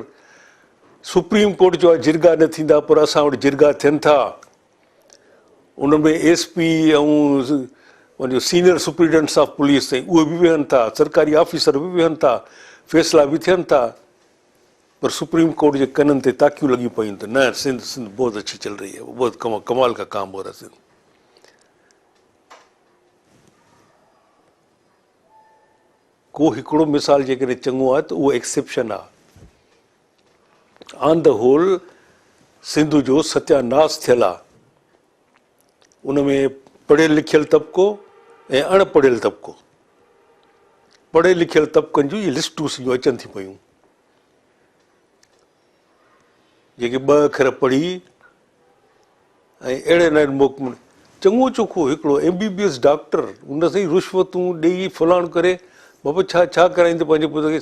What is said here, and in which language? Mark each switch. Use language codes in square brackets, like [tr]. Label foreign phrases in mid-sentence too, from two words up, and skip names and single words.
[sd] सुप्रीम कोर्ट जो आहे जिरगा न थींदा, पर असां वटि जिरगा थियनि था। उन में SP ऐं वञो [en] senior superintendents of police [sd] ताईं उहे बि वेहनि था, सरकारी ऑफिसर बि वेहनि था, फ़ैसिला बि थियनि था। पर सुप्रीम कोर्ट जे कननि ते ताकियूं लॻियूं पयूं त न, [ur] سندھ بہت اچھی چل رہی ہے، بہت کمال کا کام ہو رہا ہے سندھ. [sd] को हिकिड़ो मिसाल जेकॾहिं चङो आहे त उहो एक्सेप्शन आहे। [en] on the whole [sd] सिंध जो सत्यानाश थियल आहे। उन में पढ़ियल लिखियल तबिको ऐं अणपढ़ियल तबिको। पढ़ियल लिखियल तबिकनि जूं इहे लिस्टूं सॼियूं अचनि थी पयूं, जेके 2 अखर पढ़ी ऐं अहिड़े नमूने मोक चङो चोखो हिकिड़ो MBBS डॉक्टर, उन सां ई रिश्वतूं ॾेई फलाण करे, बाबा छा कराईंदो पंहिंजे पुट खे?